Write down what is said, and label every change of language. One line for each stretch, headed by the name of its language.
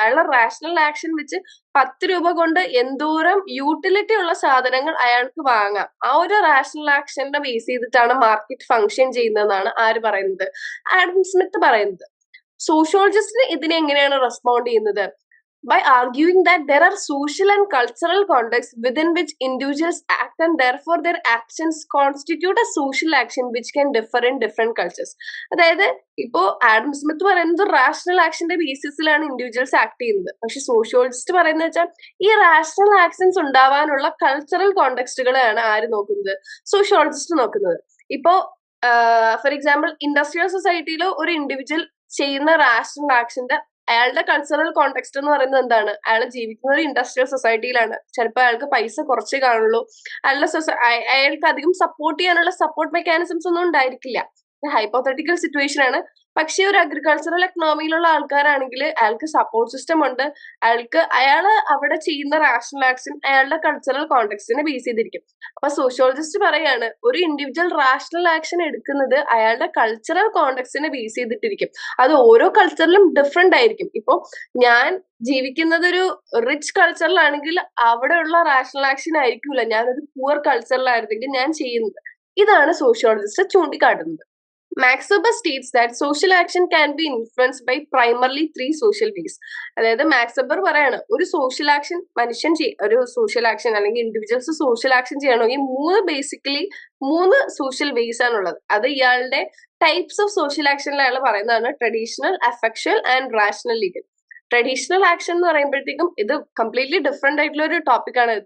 Malayalam: അയാളുടെ rational action വെച്ച് 10 രൂപ കൊണ്ട് എന്തോരം യൂട്ടിലിറ്റി ഉള്ള സാധനങ്ങൾ അയാൾക്ക് വാങ്ങാം. ആ ഒരു റാഷണൽ ആക്ഷന്റെ ബേസ് ചെയ്തിട്ടാണ് മാർക്കറ്റ് ഫങ്ഷൻ ചെയ്യുന്നതെന്നാണ് ആര് പറയുന്നത്? ആഡം സ്മിത്ത് പറയുന്നത്. സോഷ്യോളജിസ്റ്റിന് ഇതിനെ എങ്ങനെയാണ് റെസ്പോണ്ട് ചെയ്യുന്നത്?
English: By arguing that there are social and cultural contexts within which individuals act and therefore their actions constitute a social action which can differ in different cultures.
Malayalam: അതായത് ഇപ്പോ Adam Smith പറയുന്നത് rational ആക്ഷന്റെ ബേസിസിലാണ് individuals act ചെയ്യുന്നത്. പക്ഷെ sociologist പറയുന്നത് വെച്ചാൽ ഈ rational actions ഉണ്ടാവാനുള്ള cultural കോണ്ടെക്സ്റ്റുകളെയാണ് ആര് നോക്കുന്നത്? സോഷ്യോളജിസ്റ്റ് നോക്കുന്നത്. ഇപ്പോ ഫോർ എക്സാമ്പിൾ ഇൻഡസ്ട്രിയൽ സൊസൈറ്റിയിൽ ഒരു ഇൻഡിവിജ്വൽ ചെയ്യുന്ന റാഷണൽ ആക്ഷന്റെ അയാളുടെ കൾച്ചറൽ കോണ്ടെക്സ്റ്റ് എന്ന് പറയുന്നത് എന്താണ്? അയാൾ ജീവിക്കുന്ന ഒരു ഇൻഡസ്ട്രിയൽ സൊസൈറ്റിയിലാണ്. ചിലപ്പോൾ അയാൾക്ക് പൈസ കുറച്ചേ കാണുള്ളൂ. അയാൾക്ക് അധികം സപ്പോർട്ട് ചെയ്യാനുള്ള സപ്പോർട്ട് മെക്കാനിസംസ് ഒന്നും ഉണ്ടായിരിക്കില്ല. ഹൈപ്പോത്തറ്റിക്കൽ സിറ്റുവേഷൻ ആണ്. പക്ഷെ ഒരു അഗ്രികൾച്ചറൽ എക്കണോമിയിലുള്ള ആൾക്കാരാണെങ്കിൽ അയാൾക്ക് സപ്പോർട്ട് സിസ്റ്റം ഉണ്ട്. അയാൾ അവിടെ ചെയ്യുന്ന റാഷണൽ ആക്ഷൻ അയാളുടെ കൾച്ചറൽ കോണ്ടെക്സ്റ്റിനെ ബേസ് ചെയ്തിരിക്കും. അപ്പൊ സോഷ്യോളജിസ്റ്റ് പറയാണ് ഒരു ഇൻഡിവിജ്വൽ റാഷണൽ ആക്ഷൻ എടുക്കുന്നത് അയാളുടെ കൾച്ചറൽ കോണ്ടെക്സ്റ്റിനെ ബേസ് ചെയ്തിട്ടിരിക്കും. അത് ഓരോ കൾച്ചറിലും ഡിഫറെന്റ് ആയിരിക്കും. ഇപ്പൊ ഞാൻ ജീവിക്കുന്നത് ഒരു റിച്ച് കൾച്ചറിലാണെങ്കിൽ അവിടെയുള്ള റാഷണൽ ആക്ഷൻ ആയിരിക്കില്ല ഞാനൊരു പുവർ കൾച്ചറിലായിരുന്നെങ്കിൽ ഞാൻ ചെയ്യുന്നത്. ഇതാണ് സോഷ്യോളജിസ്റ്റ് ചൂണ്ടിക്കാട്ടുന്നത്.
English: Max Weber states that social action can be influenced by primarily 3 social ways.
Malayalam: അതായത് മാക്സ് വെബർ പറയാണ് ഒരു സോഷ്യൽ ആക്ഷൻ ഒരു സോഷ്യൽ ആക്ഷൻ അല്ലെങ്കിൽ ഇൻഡിവിജ്വൽസ് സോഷ്യൽ ആക്ഷൻ ചെയ്യണമെങ്കിൽ മൂന്ന് സോഷ്യൽ വേസ് ആണുള്ളത്. അത് ഇയാളുടെ ടൈപ്സ് ഓഫ് സോഷ്യൽ ആക്ഷനിൽ അയാൾ പറയുന്നതാണ് traditional, അഫക്ച്വൽ and rational legal. Traditional action എന്ന് പറയുമ്പോഴത്തേക്കും ഇത് കംപ്ലീറ്റ്ലി ഡിഫറെന്റ് ആയിട്ടുള്ള ഒരു ടോപ്പിക്കാണ്.